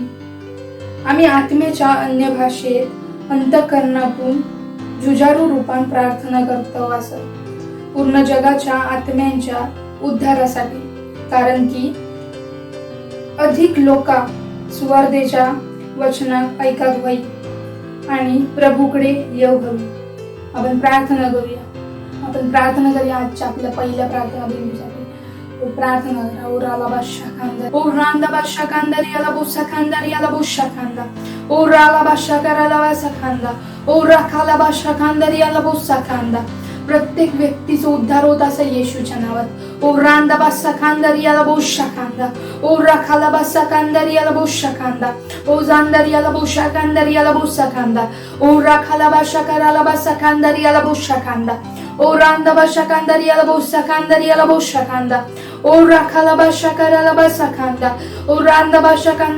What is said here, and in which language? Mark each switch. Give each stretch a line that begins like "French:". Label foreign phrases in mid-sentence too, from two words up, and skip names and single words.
Marathi: आम्ही आत्म्याच्या अन्य भाषेत अंतःकरणातून जुजारू रूपान प्रार्थना करतो असं, पूर्ण जगाच्या आत्म्यांच्या उद्धारासाठी, कारण की अधिक लोका सुवार्तेच्या वचनात ऐकत होई आणि प्रभूकडे येऊ हवी. आपण प्रार्थना करूया. आपण प्रार्थना करूया आजच्या आपल्या पहिल्या प्रार्थना बिंदूसाठी. प्रार्थना करा. ओ राला बादशा खांदा, ओ रांदा बादशा खांदा रियाला बोसा खांदा रियाला बोसा खांदा, ओ राला बादशा कराला बासा खांदा, ओ राखाला बादशा खांदा रियाला बोसा खांदा. प्रत्येक व्यक्तीचा उद्धार होत असं येशूच्या नावात. ओ रांदा बासा खांदा रियाला बोसा खांदा, ओ राखाला बासा खांदा रियाला बोसा खांदा, ओ झांदा रियाला बोसा खांदा रियाला बोसा खांदा, ओ राखाला बासा कराला बासा खांदा रियाला बोसा खांदा, ओ रांदा बासा खांदा रियाला बोसा खांदा रियाला बोसा खांदा, ओ राखाला बासा कराला बासा खांदा, ओ रांदा बासा खांदा